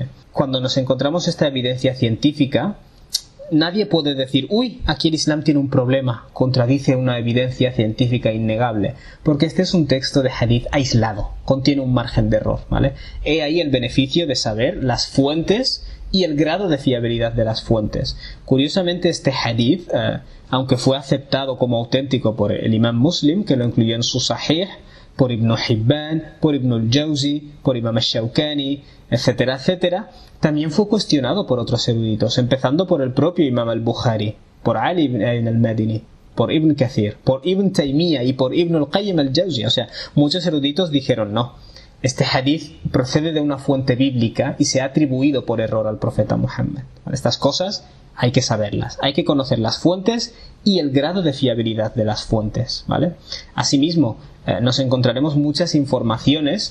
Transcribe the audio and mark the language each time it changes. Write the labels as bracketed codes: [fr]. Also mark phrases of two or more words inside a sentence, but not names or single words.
[es] Cuando nos encontramos esta evidencia científica, nadie puede decir, uy, aquí el Islam tiene un problema, contradice una evidencia científica innegable, porque este es un texto de hadith aislado, contiene un margen de error, ¿vale? He ahí el beneficio de saber las fuentes y el grado de fiabilidad de las fuentes. Curiosamente, este hadith, aunque fue aceptado como auténtico por el imam Muslim, que lo incluyó en su Sahih, por Ibn Hibban, por Ibn al-Jawzi, por Imam al-Shawkani, etcétera, etcétera, también fue cuestionado por otros eruditos, empezando por el propio Imam al-Bukhari, por Ali ibn al-Madini, por Ibn Kathir, por Ibn Taymiyyah y por Ibn al-Qayyim al-Jawzi. O sea, muchos eruditos dijeron no, este hadith procede de una fuente bíblica y se ha atribuido por error al profeta Muhammad. Estas cosas hay que saberlas, hay que conocer las fuentes y el grado de fiabilidad de las fuentes, ¿vale? Asimismo, nos encontraremos muchas informaciones.